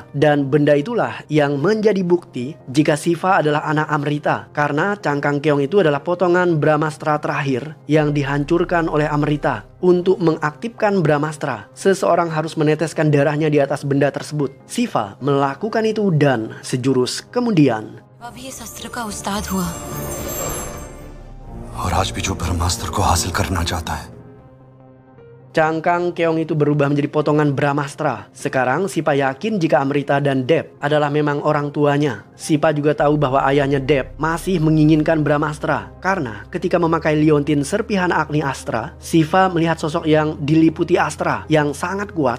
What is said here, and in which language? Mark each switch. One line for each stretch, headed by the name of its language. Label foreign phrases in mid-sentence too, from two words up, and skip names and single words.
Indonesian: Dan benda itulah yang menjadi bukti jika Shiva adalah anak Amrita. Karena cangkang keong itu adalah potongan Brahmastra terakhir yang dihancurkan oleh Amrita. Untuk mengaktifkan Brahmastra, seseorang harus meneteskan darahnya di atas benda tersebut. Shiva melakukan itu dan sejurus kemudian
Hindi: अभी इस अस्त्र का उस्ताद हुआ और आज भी जो ब्रह्मास्त्र को हासिल करना चाहता है.
Indonesian: Cangkang keong itu berubah menjadi potongan Brahmastra. Sekarang Sipa yakin jika Amrita dan Deb adalah memang orang tuanya. Sipa juga tahu bahwa ayahnya Deb masih menginginkan Brahmastra. Karena ketika memakai liontin serpihan Agni Astra, Siva melihat sosok yang diliputi Astra yang sangat kuat.